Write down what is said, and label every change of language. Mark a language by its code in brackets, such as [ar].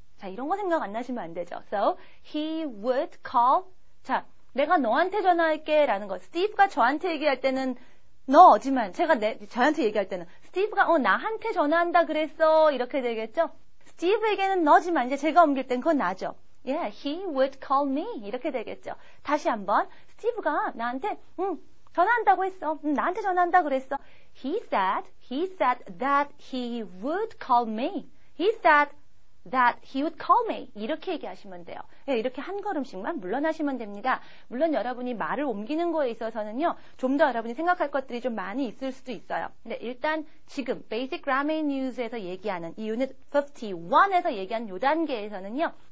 [ko] 자, 이런 거 생각 안 나시면 안 되죠. [en] So, he would call. [ko] 자, 내가 너한테 전화할게 라는 거. 스티브가 저한테 얘기할 때는 너지만 제가 저한테 얘기할 때는 스티브가 나한테 전화한다 그랬어 이렇게 되겠죠. 스티브에게는 너지만 이제 제가 옮길 땐 그건 나죠. [en] Yeah, he would call me [ko] 이렇게 되겠죠. 다시 한번 스티브가 나한테 전화한다고 했어. 나한테 전화한다 그랬어. [en] He said that he would call me. He said that he would call me. [ko] 이렇게 얘기하시면 돼요. 네, 이렇게 한 걸음씩만 물러나시면 됩니다. 물론 여러분이 말을 옮기는 거에 있어서는요. 좀 더 여러분이 생각할 것들이 좀 많이 있을 수도 있어요. 근데 일단 지금 Basic Grammar News에서 얘기하는 이 Unit 51에서 얘기한 요 단계에서는요.